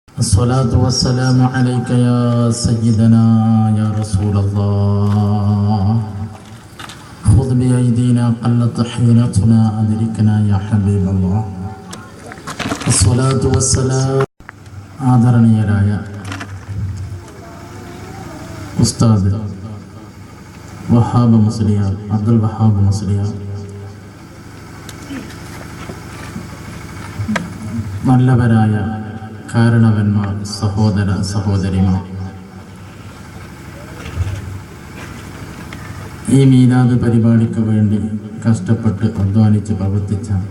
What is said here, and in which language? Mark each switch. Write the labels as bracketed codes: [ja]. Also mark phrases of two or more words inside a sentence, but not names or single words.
[ar] الصلاة والسلام عليك يا سيدنا يا رسول الله خذ بأيدينا قلت حيلتنا أدركنا يا حبيب الله الصلاة والسلام [ml] ആദരണീയരായ ഉസ്താദ് വഹാബ് മുസ്ലിയാർ അബ്ദുൽ വഹാബ് മുസ്ലിയാർ, നല്ലവരായ കാരണവന്മാർ, സഹോദര സഹോദരിമാർ, ഈ മീലാദ് പരിപാടിക്ക് വേണ്ടി കഷ്ടപ്പെട്ട് അധ്വാനിച്ച് പ്രവർത്തിച്ച